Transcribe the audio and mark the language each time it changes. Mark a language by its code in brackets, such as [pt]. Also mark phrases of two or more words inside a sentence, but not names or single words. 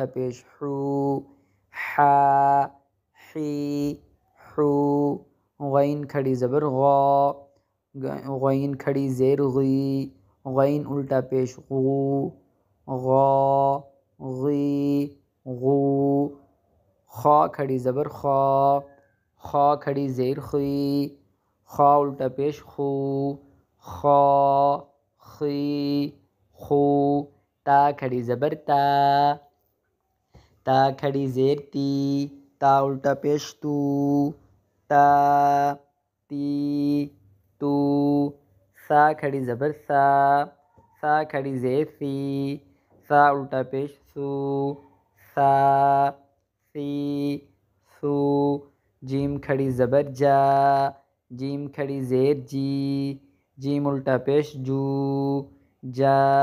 [ur] پیش حو، حا حی حو، غین کھڑی زبر غا، غین کھڑی زیر غی، غین الٹا پیش غو، غا غی غو، خا کھڑی زبر خا، خا کھڑی زیر خی، خا الٹا پیش خو، خا خی خو، تا کھڑی زبر تا، تا کھڑی زیر تی، تا الٹا پیش تو، تا تی تو، سا کھڑی زبر سا، سا کھڑی زیر سی، سا الٹا پیش سو، سا سی سو، جیم کھڑی زبر جا، جیم کھڑی زیر جی، جیم الٹا پیش جو، جا